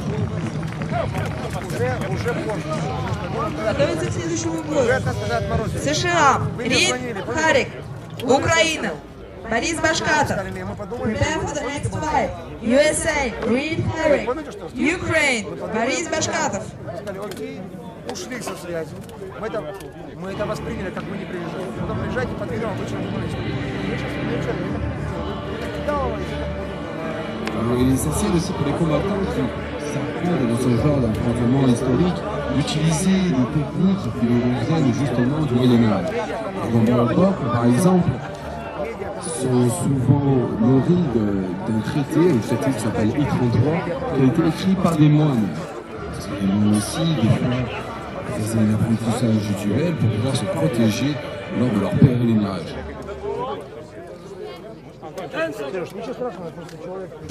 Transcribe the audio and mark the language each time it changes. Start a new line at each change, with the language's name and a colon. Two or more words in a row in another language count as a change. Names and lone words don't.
Russian: Готовится к следующему бою. США, Рид Харик, Украина, Борис Башкатов.
English: Prepare for the next fight. USA, Reed Herrick, Ukraine,
Russian: Борис Башкатов. Ушли со связи. Мы это восприняли, как мы не приезжали. Потом приезжайте, подберем, вы
French: Alors il est essentiel aussi pour les combattants qui s'apprennent dans ce genre d'affrontement historique d'utiliser des techniques qui nous viennent justement du Moyen-Âge. Les combats au boucle, par exemple, sont souvent nourris d'un traité, un traité qui s'appelle I-33, qui a été écrit par des moines. Parce que les moines aussi, des fois, faisaient un apprentissage rituel pour pouvoir se protéger lors de leur pèlerinage.
Russian: Ничего страшного, просто человек.